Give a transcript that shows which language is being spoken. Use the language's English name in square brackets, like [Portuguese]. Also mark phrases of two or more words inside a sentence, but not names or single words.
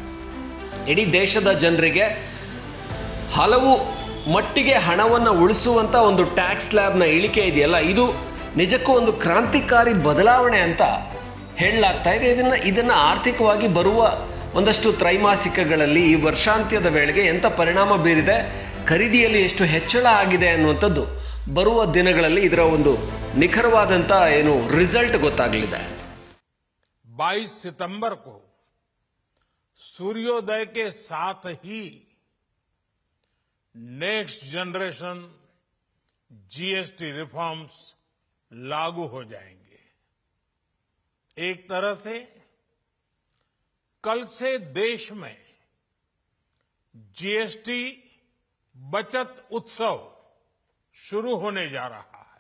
[Kannada] ಇಡೀ ದೇಶದ ಜನರಿಗೆ ಹಲವು ಮಟ್ಟಿಗೆ ಹಣವನ್ನು ಉಳಿಸುವಂಥ ಒಂದು [English] tax slab [Kannada] ಇಳಿಕೆ ಇದೆಯಲ್ಲ, ಇದು ನಿಜಕ್ಕೂ ಒಂದು ಕ್ರಾಂತಿಕಾರಿ ಬದಲಾವಣೆ ಅಂತ ಹೇಳಲಾಗ್ತಾ ಇದೆ. ಇದನ್ನು ಆರ್ಥಿಕವಾಗಿ ಬರುವ ಒಂದಷ್ಟು ತ್ರೈಮಾಸಿಕಗಳಲ್ಲಿ ಈ ವರ್ಷಾಂತ್ಯದ ವೇಳೆಗೆ ಎಂಥ ಪರಿಣಾಮ ಬೀರಿದೆ, ಖರೀದಿಯಲ್ಲಿ ಎಷ್ಟು ಹೆಚ್ಚಳ ಆಗಿದೆ ಅನ್ನುವಂಥದ್ದು ಬರುವ ದಿನಗಳಲ್ಲಿ ಇದರ ಒಂದು ನಿಖರವಾದಂಥ ರಿಸಲ್ಟ್ ಗೊತ್ತಾಗಲಿದೆ. [Hindi] 22 सितंबर को सूर्योदय के साथ ही [English] next generation [Hindi] GST [English] reforms [Hindi] लागू हो जाएंगे. एक तरह से कल से देश में GST बचत उत्सव शुरू होने जा रहा है.